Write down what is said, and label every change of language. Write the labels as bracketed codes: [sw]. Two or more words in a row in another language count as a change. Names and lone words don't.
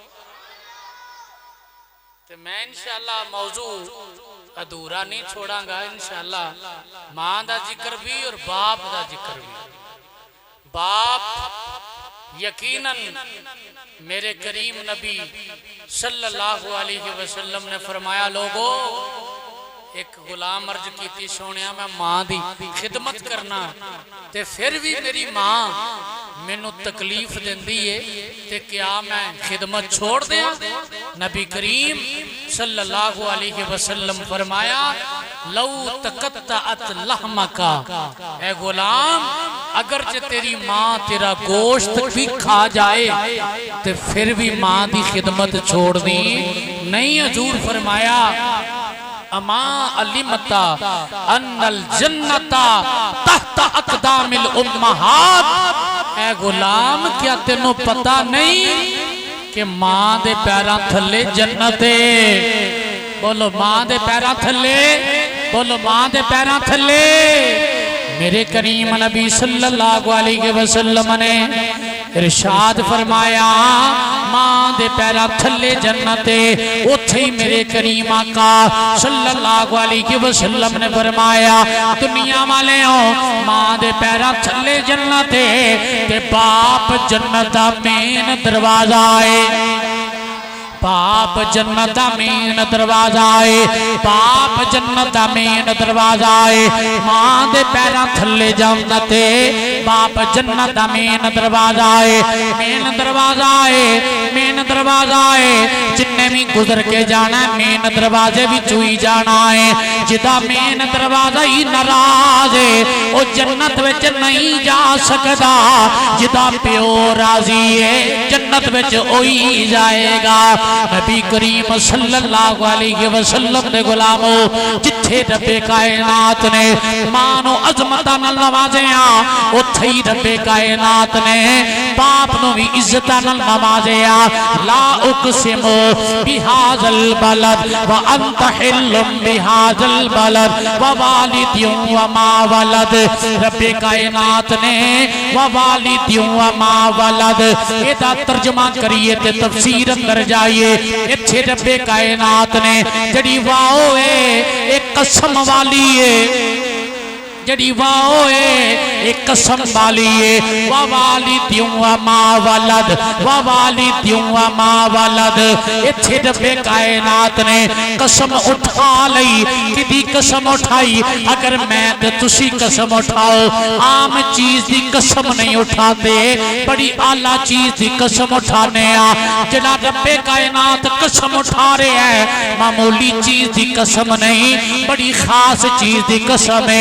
[pa] تے میں ان شاءاللہ موضوع ادھورا نہیں چھوڑاں گا ان شاءاللہ ماں دا ذکر بھی اور باپ دا ذکر بھی باپ یقیناً میرے کریم نبی [ar] صلى الله عليه وسلم [pa] نے فرمایا لوگو اک غلام عرض کی سوہنے میں ماں دی خدمت کرنا تے فیر بھی میری ماں مینوں تکلیف دیندی اے تے کیا میں خدمت چھوڑ دیاں نبی کریم [ar] صلى الله عليه وسلم [pa] فرمایا [ar] لو تقطعت لحمك, [pa] اے غلام اگر جے تیری ماں تیرا گوشت بھی کھا جائے تو فیر بھی ماں دی خدمت چھوڑ دی نہیں. حضور فرمایا [ar] أما علمت أن الجنة تحت أقدام الأمهات, [pa] اے غلام کیا تینوں پتا نہیں کہ ماں دے پیراں تھلے جنت اے. بولو ماں دے پیراں تھلے، بولو ماں دے پیراں تھلے. میرے کریم نبی [ar] صلى الله عليه وسلم [pa] نے ارشاد فرمایا ماں دے پیراں تھلے جنت اے. اوتھے ای میرے کریم آقا [ar] صلى الله عليه وسلم [pa] نے فرمایا دنیا والیو ماں دے پیراں تھلے جنت اے تے باپ جنت دا مین دروازہ اے. باپ جنت دا مین دروازہ اے، باپ جنت دا مین دروازہ اے. ماں دے پیراں تھلے جنت اے، باپ جنت دا مین دروازہ اے. مین دروازہ اے، مین دروازہ اے. جنہے بھی گزر کے جانا مین دروازے وچ ای جانا اے. جیدا مین دروازہ ای ناراض اے او جنت وچ نہیں جا سکدا. جیدا پیو راضی اے جنت وچ اوہی جائے گا. نبی کریم [ar] صلى الله عليه وسلم [pa] دے غلامو جتھے ربِ کائنات نے ماں نوں عظمتاں نال نوازیا اوتھے ای ربِ کائنات نے باپ نوں بھی عزتاں نال نوازیا. [ar] لا أقسم بهذا البلد وأنت حل بهذا البلد ووالد وما ولد. [pa] ربِ کائنات نے [ar] ووالد وما ولد [pa] ایدا ترجمہ کریے تے تفسیر اندر جایئے. ایتھے ربِ کائنات نے جیہڑی واؤ اے اک قسم والی اے، جیہڑی واؤ اے اک قسم والی اے, जड़ी वाओ है एक कसम वाली है। [ar] ووالد وما ولد، ووالد وما ولد. [pa] ایتھے ربِ کائنات نے قسم اٹھا لئی. کیدی قسم اٹھائی? اگر میں تے تسی قسم اٹھاؤ عام چیز دی قسم نہیں اٹھاندے، بڑی اعلیٰ چیز دی قسم اٹھانے آں. جیہڑا ربِ کائنات قسم اٹھا رہیا اے معمولی چیز دی قسم نہیں، بڑی خاص چیز دی قسم اے.